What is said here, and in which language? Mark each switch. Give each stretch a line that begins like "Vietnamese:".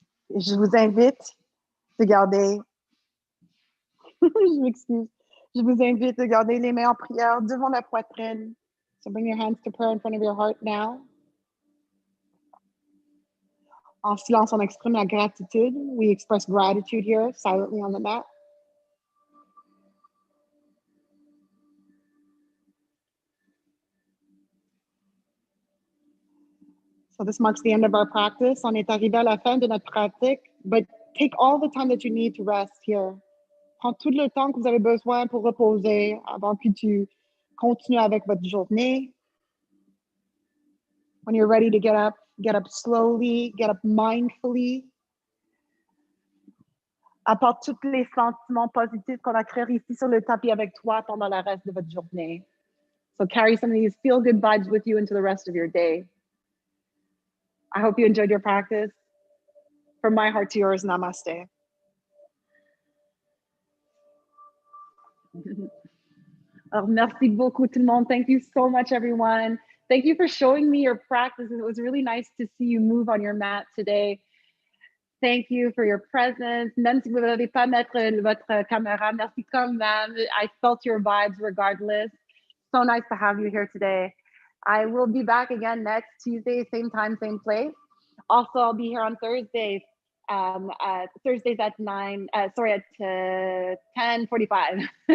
French: Je vous invite de garder, je m'excuse, je vous invite de garder les mains en prière devant la poitrine.
English: So bring your hands to prayer in front of your heart now.
French: En silence, on exprime la gratitude.
English: We express gratitude here, silently on the mat. So this marks the end of our practice.
French: On est arrivé à la fin de notre pratique,
English: but take all the time that you need to rest here.
French: Prends tout le temps que vous avez besoin pour reposer avant que tu continues avec votre journée.
English: When you're ready to get up slowly, get up mindfully.
French: Apporte tous les sentiments positifs qu'on a créés ici sur le tapis avec toi pendant le reste de votre journée.
English: So carry some of these feel-good vibes with you into the rest of your day. I hope you enjoyed your practice. From my heart to yours, namaste.
French: Alors, merci beaucoup tout le monde.
English: Thank you so much, everyone. Thank you for showing me your practice. It was really nice to see you move on your mat today. Thank you for your presence.
French: Même si vous n'avez pas mettre votre caméra, merci quand même.
English: I felt your vibes regardless. So nice to have you here today. I will be back again next Tuesday, same time, same place. Also, I'll be here on Thursdays. Thursdays at 10:45.